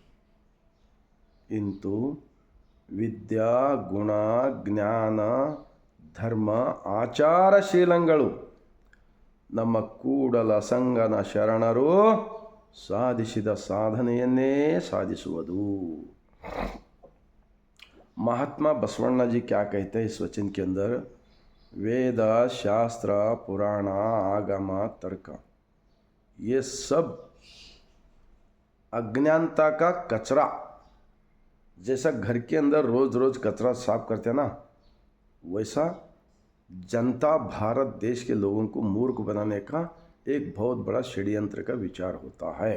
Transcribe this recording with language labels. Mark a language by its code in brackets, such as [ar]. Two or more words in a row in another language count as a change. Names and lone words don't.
[kn] ಇಂತು ವಿದ್ಯಾ ಗುಣ ಜ್ಞಾನ ಧರ್ಮ ಆಚಾರಶೀಲಗಳು ನಮ್ಮ ಕೂಡಲ ಸಂಗನ ಶರಣರು ಸಾಧಿಸಿದ ಸಾಧನೆಯನ್ನೇ ಸಾಧಿಸುವುದು. [hi] महात्मा बसवण्णा जी क्या कहते हैं इस वचन के अंदर? वेद शास्त्र पुराण आगम तर्क ये सब अज्ञानता का कचरा, जैसा घर के अंदर रोज़ कचरा साफ करते हैं ना, वैसा जनता भारत देश के लोगों को मूर्ख बनाने का एक बहुत बड़ा षड्यंत्र का विचार होता है.